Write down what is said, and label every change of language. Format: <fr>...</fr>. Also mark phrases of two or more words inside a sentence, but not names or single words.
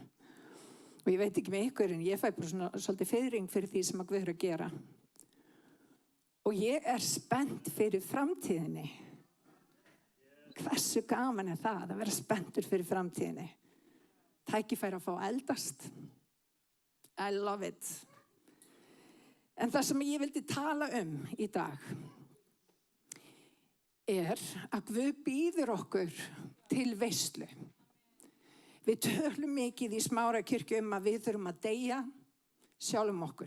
<is>Og ég veit ekki með ykkur, en ég fæ bara svona svolítið fiðring fyrir því sem að Guð að gera. Og ég spennt fyrir framtíðinni. Hversu gaman það að vera spenntur fyrir framtíðinni? Tækifæri að fá að eldast.</is> <en>I love it.</en> <is>En það sem ég vildi tala í dag að Guð býður okkur til veislu. Við tölum mikið í Smárakirkju að við þurfum að deyja sjálfum okkur.</is>